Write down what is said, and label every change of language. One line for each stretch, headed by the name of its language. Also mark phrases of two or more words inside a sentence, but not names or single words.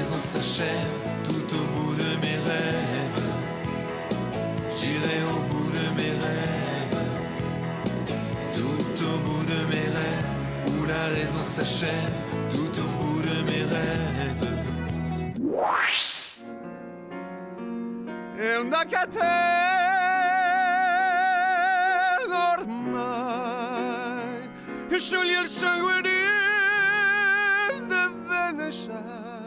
French: s'achève tout au bout de mes rêves. J'irai au bout de mes rêves, tout au bout de mes rêves, où la raison s'achève tout au bout de mes rêves.
Italian: È una catena ormai che scioglie il sangue di Venezia.